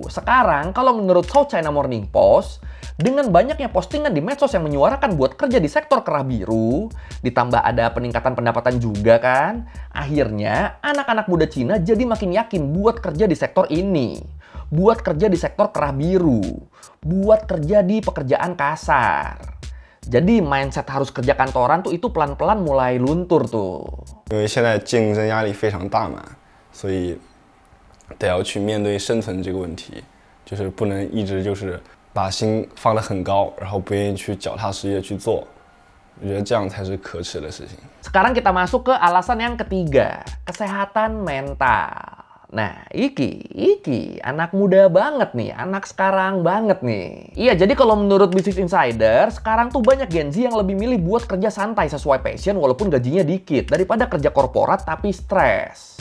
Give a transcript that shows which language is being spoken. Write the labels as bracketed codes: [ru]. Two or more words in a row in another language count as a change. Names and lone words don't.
[id] Sekarang, kalau menurut South China Morning Post, dengan banyaknya postingan di medsos yang menyuarakan buat kerja di sektor kerah biru, ditambah ada peningkatan pendapatan juga kan, akhirnya anak-anak muda Cina jadi makin yakin buat kerja di sektor ini. Buat kerja di sektor kerah biru. Buat kerja di pekerjaan kasar. Jadi mindset harus kerja kantoran tuh itu pelan-pelan mulai luntur tuh. [zh] 因为现在竞争压力非常大嘛，所以得要去面对生存这个问题，就是不能一直就是把心放得很高，然后不愿意去脚踏实地的去做。我觉得这样才是可耻的事情。 [id] Sekarang kita masuk ke alasan yang ketiga, kesehatan mental. Nah, iki anak muda banget nih, anak sekarang banget nih. Iya, jadi kalau menurut Business Insider, sekarang tuh banyak Gen Z yang lebih milih buat kerja santai sesuai passion walaupun gajinya dikit, daripada kerja korporat tapi stres.